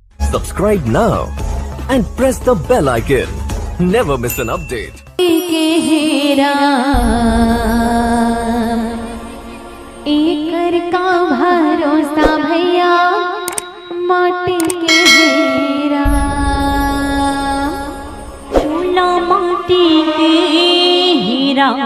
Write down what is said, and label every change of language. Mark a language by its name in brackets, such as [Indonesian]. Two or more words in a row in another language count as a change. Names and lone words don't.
[English] Subscribe now and press the bell icon. Never miss an update. [Bhojpuri] एकर का भरोसा भैया माटी के हेरा, चूल्हा माटी के हीरा।